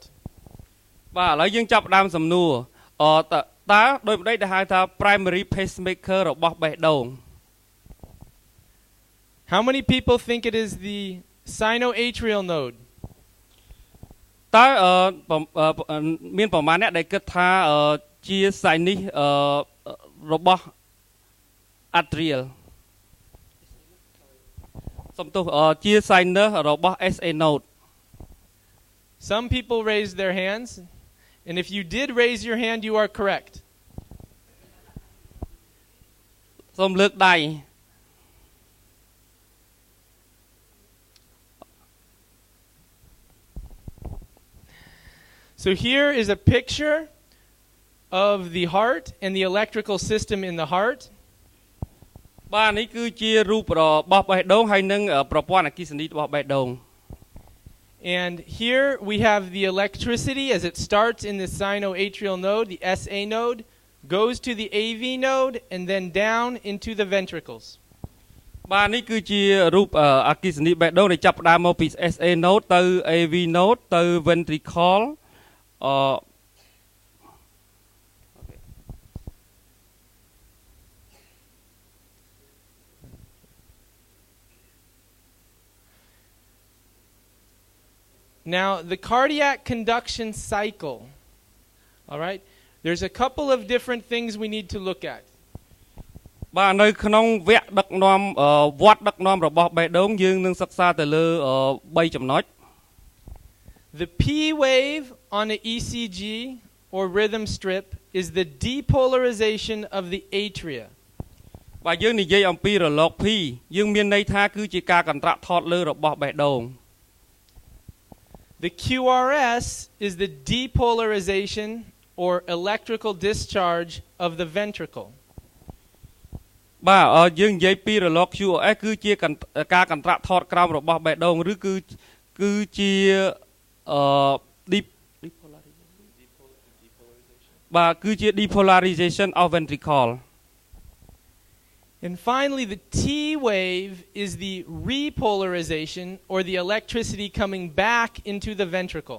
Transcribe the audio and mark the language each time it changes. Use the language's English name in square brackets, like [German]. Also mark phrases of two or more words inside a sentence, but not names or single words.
[Khmer] បាទឥឡូវយើងចាប់ផ្ដើមសំណួរតើដោយម្ដេចដែលហៅថា [English] primary pacemaker [Khmer] របស់បេះដូង [English] How many people think it is the sinoatrial node? [Khmer] តើមានប្រមាណអ្នកដែលគិតថាជា sinus របស់ atrial សំទោសជា sinus របស់ [English] SA node. Some people raised their hands, and if you did raise your hand, you are correct. [Khmer] សូមលើកដៃ [English] So here is a picture of the heart and the electrical system in the heart. [Khmer] បាទនេះគឺជារូបរបស់បេះដូងហើយនិងប្រព័ន្ធអគ្គិសនីរបស់បេះដូង [English] And here we have the electricity as it starts in the sinoatrial node, the SA node, goes to the AV node and then down into the ventricles. [Khmer] បាទនេះគឺជារូបអគ្គិសនីបេះដូងដែលចាប់ផ្ដើមមកពី [English] SA node [Khmer] ទៅ [English] AV node [Khmer] ទៅ ventricle [English] Now, the cardiac conduction cycle, all right, there's a couple of different things we need to look at. [Khmer] បាទនៅក្នុងវគ្គដឹកនាំវត្តដឹកនាំរបស់បេះដូងយើងនឹងសិក្សាទៅលើ3ចំណុច [English] The P wave on the ECG or rhythm strip is the depolarization of the atria. [Khmer] បាទយើងនិយាយអំពីរលក P យើងមានន័យថាគឺជាការកន្ត្រាក់ថតលើរបស់បេះដូង [English] The QRS is the depolarization or electrical discharge of the ventricle. [Khmer] បាទយើងនិយាយពីរលក QRS គឺជាការកន្ត្រាក់ថតក្រោមរបស់បេះដូងឬគឺជា បាទគឺជា [English] depolarization of ventricle. And finally, the T wave is the repolarization or the electricity coming back into the ventricle.